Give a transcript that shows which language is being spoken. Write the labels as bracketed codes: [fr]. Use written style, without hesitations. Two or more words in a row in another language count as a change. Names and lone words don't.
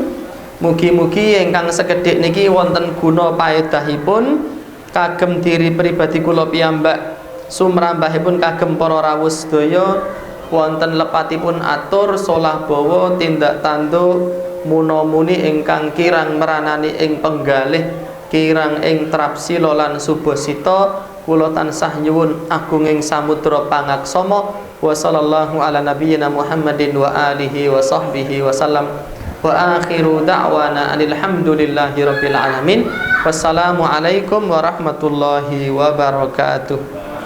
[jv] Mugi-mugi ingkang sekedhik niki wonten guna paedahipun kagem diri pribadi kula piyambak, sumrambahipun kagem para rawuh sedaya, wonten lepatipun atur solah bawa tindak tanduk munamuni ingkang kirang meranani ing penggalih, kirang ing trapsila lan subasita, kula tansah nyuwun agunging samudra pangaksama. [ar] وصلى الله على نبينا محمد وعلى آله وصحبه وسلم. وآخر دعوانا الحمد لله رب العالمين. والسلام عليكم ورحمة الله وبركاته.